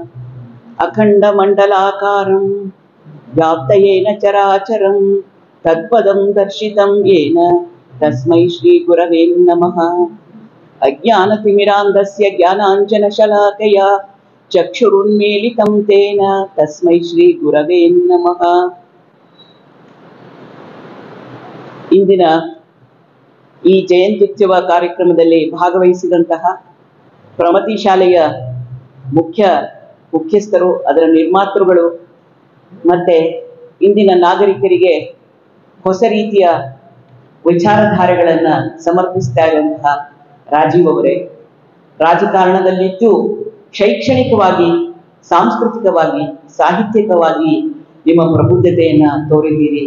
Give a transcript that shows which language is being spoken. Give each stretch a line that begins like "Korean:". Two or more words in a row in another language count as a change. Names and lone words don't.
Sanskrit: अखण्डमण्डलाकारं व्याप्तयेन चराचरं तत्पदं दर्शितं येन तस्मै श्री गुरवे नमः। अज्ञानतिमिरान्धस्य ज्ञानाञ्जनशलाकया चक्षुरुन्मीलितं तेन तस्मै श्री गुरवे नमः।
Kannada: ಇಂದಿನ ಈ ಜಯಂತ್ಯುತ್ಸವ ಕಾರ್ಯಕ್ರಮದಲ್ಲಿ ಭಾಗವಹಿಸಿದಂತಹ ಪ್ರಮತಿ ಶಾಲೆಯ ಮುಖ್ಯಸ್ಥರು, ಅದರ ನಿರ್ಮಾತೃಗಳು ಮತ್ತೆ ಇಂದಿನ ನಾಗರಿಕರಿಗೆ ಹೊಸ ರೀತಿಯ ವಿಚಾರಧಾರೆಗಳನ್ನು ಸಮರ್ಪಿಸ್ತಾ ಇರುವಂತಹ ರಾಜೀವ್ ಅವರೇ, ರಾಜಕಾರಣದಲ್ಲಿದ್ದು ಶೈಕ್ಷಣಿಕವಾಗಿ, ಸಾಂಸ್ಕೃತಿಕವಾಗಿ, ಸಾಹಿತ್ಯಿಕವಾಗಿ ನಿಮ್ಮ ಪ್ರಬುದ್ಧತೆಯನ್ನ ತೋರಿದ್ದೀರಿ.